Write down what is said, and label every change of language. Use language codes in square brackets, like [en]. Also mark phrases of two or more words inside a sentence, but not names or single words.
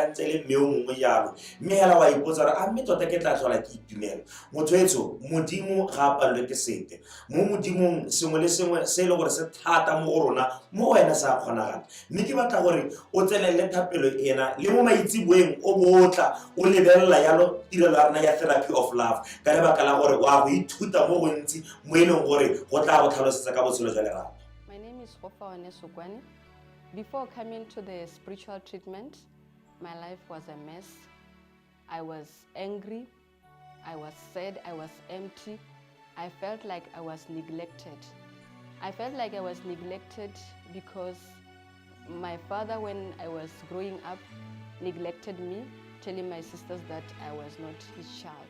[tn] ntse le mme o mongwe jalo mme hela wa ipotsa gore a mme tota ke tla tlhola ke itumela motho etso modimo ga a palelwe ke sepe mo modimong sengwe le sengwe se le gore se thata mo go rona mo wena sa kgonagala mme ke batla gore o tsenelele thapelo ena le mo maitsiboeng o botla o lebelela yalo tirelo ya rona ya [en] therapy of love [tn] ka lebaka la gore wa go ithuta mo gontsi mo e leng gore go tla go tlhalosetsa ka botshelo jwa lerato. [en] Before coming to the spiritual treatment, my life was a mess. I was angry, I was sad, I was empty. I felt like I was neglected. I felt like I was neglected because my father, when I was growing up, neglected me, telling my sisters that I was not his child.